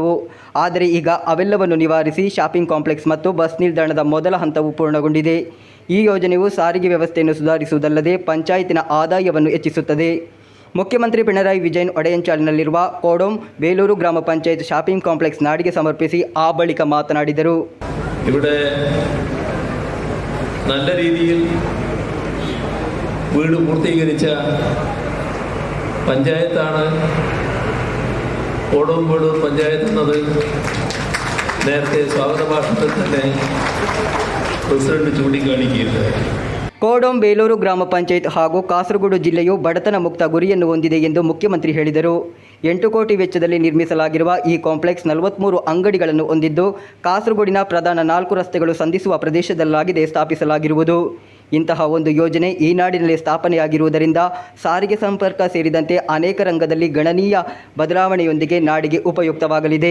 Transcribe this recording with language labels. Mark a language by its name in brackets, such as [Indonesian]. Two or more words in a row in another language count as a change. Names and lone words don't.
[Kannada] ಆದರೆ ಈಗ ಅವೆಲ್ಲವನ್ನು ನಿವಾರಿಸಿ [English] shopping complex [Kannada] ಮತ್ತು ಬಸ್ ನಿಲ್ದಾಣದ ಮೊದಲ ಹಂತವು ಪೂರ್ಣಗೊಂಡಿದೆ. ಈ ಯೋಜನೆಯು ಸಾರಿಗೆ ವ್ಯವಸ್ಥೆಯನ್ನು ಸುಧಾರಿಸುವುದಲ್ಲದೆ ಪಂಚಾಯತಿನ ಆದಾಯವನ್ನು ಹೆಚ್ಚಿಸುತ್ತದೆ. ಮುಖ್ಯಮಂತ್ರಿ ಪಿಣರಾಯಿ ವಿಜಯನ್ ಒಡೆಯನ್ಚಾಲ್ನಲ್ಲಿರುವ ಕೋಡಂ ಬೇಲೂರು ಗ್ರಾಮ ಪಂಚಾಯತ್ [English] shopping complex [Kannada] ನಾಡಿಗೆ ಸಮರ್ಪಿಸಿ ಆ ಬಳಿಕ ಮಾತನಾಡಿದರು. [Malayalam] ഇവിടെ നല്ല രീതിയിൽ വീട് പൂർത്തീകരിച്ച പഞ്ചായത്താണ് കോടമ്പേളൂർ പഞ്ചായത്ത് എന്നത് നേരത്തെ സ്വാഗത ഭാഷണത്തിൽ തന്നെ പ്രസിഡന്റ് ചൂണ്ടിക്കാണിക്കുകയുണ്ടായി. [Kannada] ಕೋಡಂ ಬೇಲೂರು ಗ್ರಾಮ ಪಂಚಾಯತ್ ಹಾಗೂ ಕಾಸರಗೋಡು ಜಿಲ್ಲೆಯು ಬಡತನ ಮುಕ್ತ ಗುರಿಯನ್ನು ಹೊಂದಿದೆ ಎಂದು ಮುಖ್ಯಮಂತ್ರಿ ಹೇಳಿದರು. 8 ಕೋಟಿ ವೆಚ್ಚದಲ್ಲಿ ನಿರ್ಮಿಸಲಾಗಿರುವ ಈ ಕಾಂಪ್ಲೆಕ್ಸ್ 43 ಅಂಗಡಿಗಳನ್ನು ಹೊಂದಿದ್ದು, ಕಾಸರಗೋಡಿನ ಪ್ರಧಾನ 4 ರಸ್ತೆಗಳು ಸಂಧಿಸುವ ಪ್ರದೇಶದಲ್ಲಾಗಿದೆ ಸ್ಥಾಪಿಸಲಾಗಿರುವುದು. ಇಂತಹ ಒಂದು ಯೋಜನೆ ಈ ನಾಡಿನಲ್ಲಿ ಸ್ಥಾಪನೆಯಾಗಿರುವುದರಿಂದ ಸಾರಿಗೆ ಸಂಪರ್ಕ ಸೇರಿದಂತೆ ಅನೇಕ ರಂಗದಲ್ಲಿ ಗಣನೀಯ ಬದಲಾವಣೆಯೊಂದಿಗೆ ನಾಡಿಗೆ ಉಪಯುಕ್ತವಾಗಲಿದೆ.